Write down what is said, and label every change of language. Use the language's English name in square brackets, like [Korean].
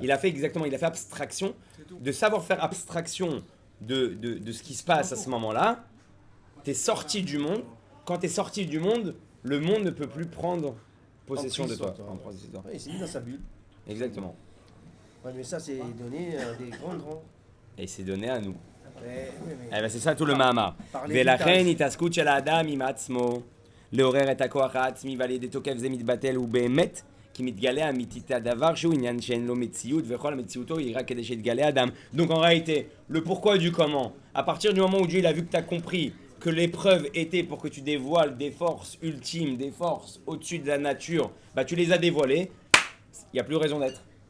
[French] Il a fait abstraction, de savoir faire abstraction de ce qui se passe à ce moment-là. T'es sorti du monde. Quand t'es sorti du monde, le monde ne peut plus prendre possession de toi. Oui, c'est mis dans sa bulle. Exactement. Ouais, mais ça c'est donné des grands. Et c'est donné à nous. Mais... c'est ça tout le Mahamar. [Hebrew] ולכן התעסקות של האדם עם עצמו לעורר את הכוח העצמי ועל ידי תוקף זה מתבטל ובאמת כי מתגלה אמיתית הדבר שהוא עניין שאין לו מציאות וכל המציאותו היא רק כדי שיתגלה אדם. [French] Donc en réalité, le pourquoi du comment, à partir du moment où Dieu il a vu que tu as compris que l'épreuve était pour que tu dévoiles des forces ultimes, des forces au-dessus de la nature, tu les as dévoilées, il n'y a plus raison d'être.